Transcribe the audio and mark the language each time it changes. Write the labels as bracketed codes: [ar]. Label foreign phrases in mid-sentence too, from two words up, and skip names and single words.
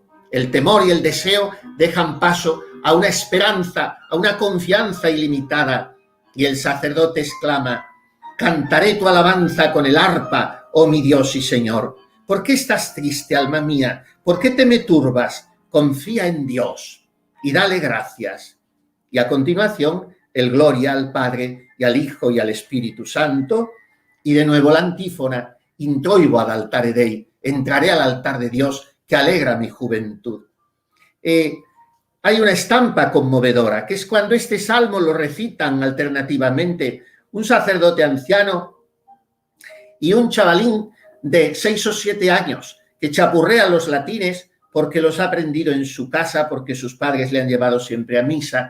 [es] El temor y el deseo dejan paso a una esperanza, a una confianza ilimitada, y el sacerdote exclama: cantaré tu alabanza con el arpa, oh mi Dios y Señor. ¿Por qué estás triste, alma mía? ¿Por qué te me turbas? Confía en Dios y dale gracias. Y a continuación, el gloria al Padre y al Hijo y al Espíritu Santo. Y de nuevo la antífona: [la] introibo ad altare Dei, [es] entraré al altar de Dios que alegra mi juventud. Hay una estampa conmovedora, que es cuando este salmo lo recitan alternativamente un sacerdote anciano y un chavalín de 6 o 7 años que chapurrea los latines porque los ha aprendido en su casa, porque sus padres le han llevado siempre a misa.